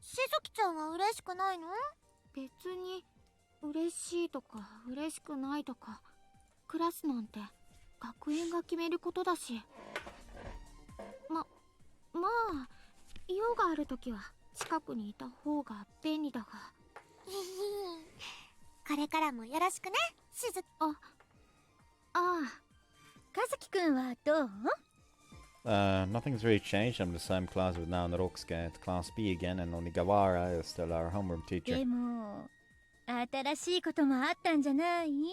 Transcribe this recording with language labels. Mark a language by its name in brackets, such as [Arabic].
[Japanese] しずきちゃんは嬉しくないの？別に嬉しいとか嬉しくないとか、クラスなんて学園が決めることだし。まあ用があるときは近くにいた方が便利だが。これからもよろしくね、しず。ああ、和樹くんはどう？ [English] Nothing's really changed. I'm in the same class with now Narokusuke at Class B again, and Onigawara is still our homeroom teacher. [Japanese] でも新しいこともあったんじゃない？